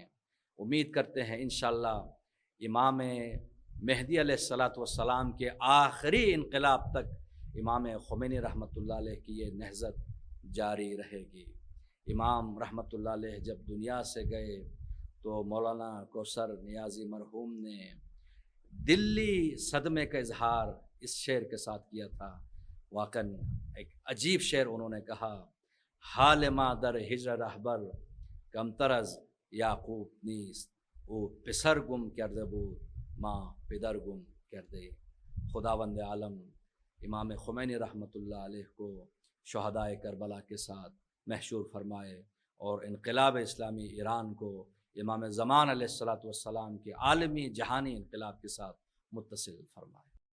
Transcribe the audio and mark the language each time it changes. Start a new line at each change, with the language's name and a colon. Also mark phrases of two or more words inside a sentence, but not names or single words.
Urdu: امید کرتے ہیں انشاءاللہ امام مہدی
Arabic: علیہ السلام
Urdu: کے آخری انقلاب تک امام خمینی
Arabic: رحمۃ اللہ علیہ
Urdu: کی یہ نہضت جاری رہے گی۔ امام
Arabic: رحمۃ اللہ علیہ
Urdu: جب دنیا سے گئے تو مولانا کوثر نیازی مرحوم نے دلی صدمے کا اظہار اس شعر کے ساتھ کیا تھا۔ واقعاً ایک عجیب شعر انہوں نے کہا،
Persian: حال ما در ہجر رہبر کم طرز یعقوب نیست، او پسر گم کرده بود ماں پدر گم کرده۔
Urdu: خداوند عالم امام خمینی
Arabic: رحمۃ اللہ علیہ
Urdu: کو شہدائے کربلا کے ساتھ محشور فرمائے، اور انقلاب اسلامی ایران کو امام زمان
Arabic: علیہ السلام
Urdu: کے عالمی جہانی انقلاب کے ساتھ متصل فرمائے۔